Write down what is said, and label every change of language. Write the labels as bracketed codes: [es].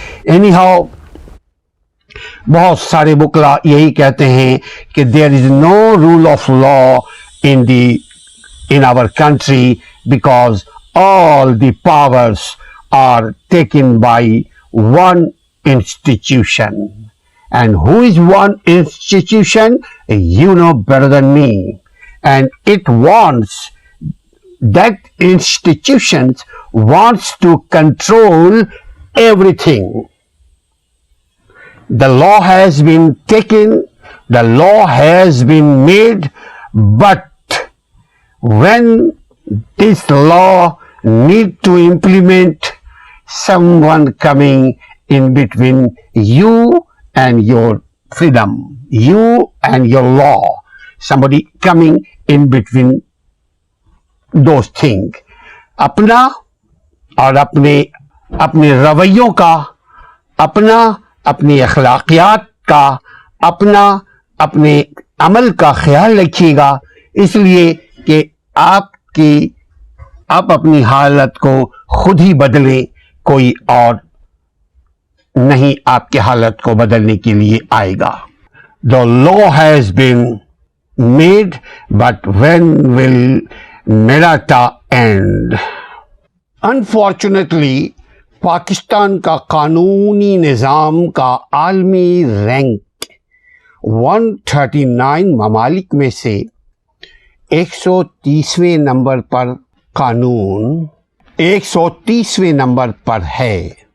[en] anyhow [ur] بہت سارے وکلا یہی کہتے ہیں کہ [en] There is no rule of law in our country because all the powers are taken by one institution. And who is one institution? You know better than me. And it wants, that institution wants to control everything. The law has been taken, the law has been made, but when this law need to implement, someone coming in between you and your freedom, you and your law, somebody coming in between those things. [ur] اپنا اور اپنے رویوں کا، اپنی اخلاقیات کا، اپنے عمل کا خیال رکھیے گا، اس لیے کہ آپ اپنی حالت کو خود ہی بدلیں، کوئی اور نہیں آپ کی حالت کو بدلنے کے لیے آئے گا. [en] The law has been made, but when will Merata end? Unfortunately, [ur] Pakistan کا قانونی نظام کا عالمی رینک 139 ممالک میں سے 130ویں نمبر پر قانون 130ویں نمبر پر ہے.